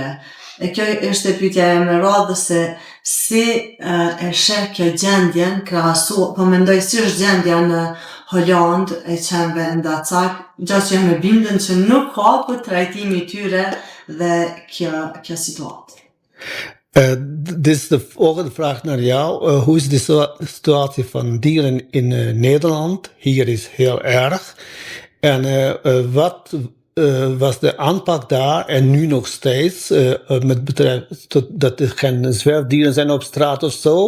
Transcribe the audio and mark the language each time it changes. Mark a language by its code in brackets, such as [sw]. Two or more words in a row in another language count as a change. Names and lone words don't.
[sq] E kjo është e pyetja e më radhës se si e sheh kjo gjendjen krahasu, po mendoj si është gjendja në Holandë e qenëve ndacak, gjatë që jam e bindur që nuk ka për trajtimi i tyre dhe kjo situatë. [nl] Dit is de volgende vraag naar jou. Hoe is de situatie van dieren in Nederland? Hier is heel erg. En wat was de aanpak daar en nu nog steeds met betrekking dat er geen zwerfdieren zijn op straat of zo?